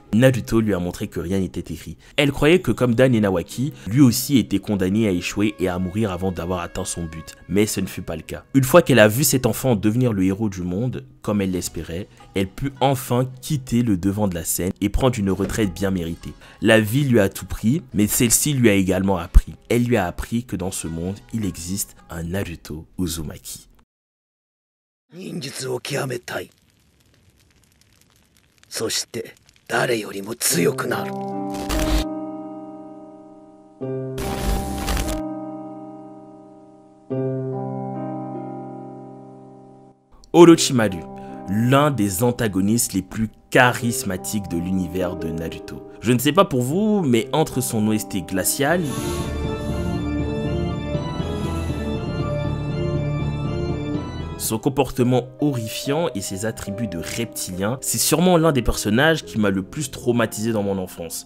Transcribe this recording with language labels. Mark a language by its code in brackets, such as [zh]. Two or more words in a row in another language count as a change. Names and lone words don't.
[fr] Naruto lui a montré que rien n'était écrit. Elle croyait que comme Dan et Nawaki, lui aussi était condamné à échouer et à mourir avant d'avoir atteint son but. Mais ce ne fut pas le cas. Une fois qu'elle a vu cet enfant devenir le héros du monde, comme elle l'espérait, elle put enfin quitter le devant de la scène et prendre une retraite bien méritée. La vie lui a tout pris, mais celle-ci lui a également appris. Elle lui a appris que dans ce monde, il existe un Naruto Uzumaki. [ja] 忍術を極めたい。そして誰よりも強くなる。 [fr] Orochimaru, l'un des antagonistes les plus charismatiques de l'univers de Naruto. Je ne sais pas pour vous, mais entre son OST glacial, son comportement horrifiant et ses attributs de reptilien, c'est sûrement l'un des personnages qui m'a le plus traumatisé dans mon enfance.